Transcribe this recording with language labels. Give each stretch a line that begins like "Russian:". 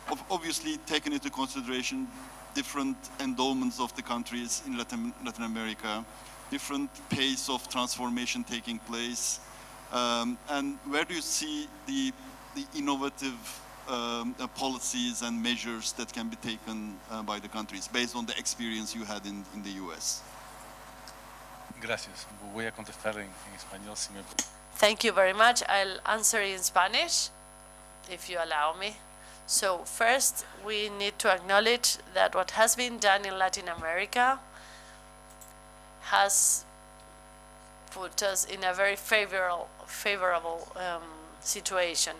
English: Obviously, taking into consideration different endowments of the countries in Latin America, different pace of transformation taking place, and where do you see the innovative policies and measures that can be taken by the countries based on the experience you had in the US?
Spanish: Gracias. Voy a contestar en español si me...
English: Thank you very much. I'll answer in Spanish, if you allow me. So first, we need to acknowledge that what has been done in Latin America has put us in a very favorable situation.